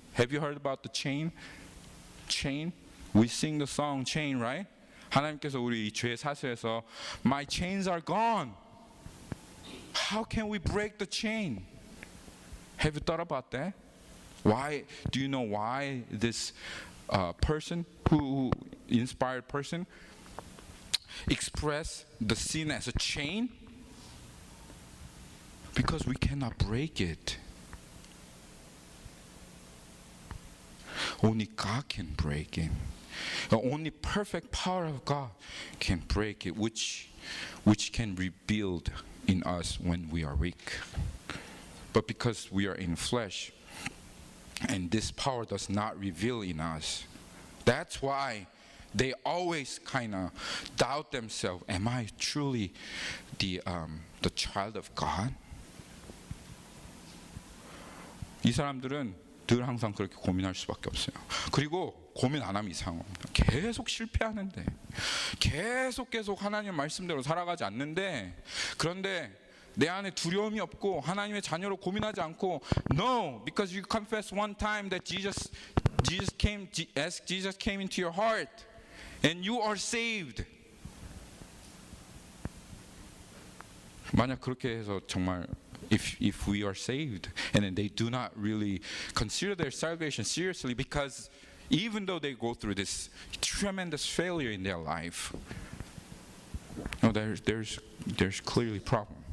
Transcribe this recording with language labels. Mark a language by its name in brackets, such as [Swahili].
[English] Have you heard about the chain? Chain? We sing the song Chain, right? [Korean] 하나님께서 우리 이 죄 사슬에서 [English] My chains are gone. How can we break the chain? Have you thought about that? Why? Do you know why this person, who inspired person, express the sin as a chain? Because we cannot break it. Only God can break it. The only perfect power of God can break it, which can rebuild in us when we are weak. But because we are in flesh, and this power does not reveal in us, that's why they always kind of doubt themselves. Am I truly the child of God? [Korean] 이 사람들은 늘 항상 그렇게 고민할 수밖에 없어요. 그리고 고민 안 하면 이상한 겁니다. 계속 실패하는데, 계속 하나님 말씀대로 살아가지 않는데, 그런데 내 안에 두려움이 없고 하나님의 자녀로 고민하지 않고, [English] No, because you confess one time that Jesus came into your heart and you are saved. [Korean] 만약 그렇게 해서 정말 [English] if we are saved, and then they do not really consider their salvation seriously, because even though they go through this tremendous failure in their life, there's clearly problem.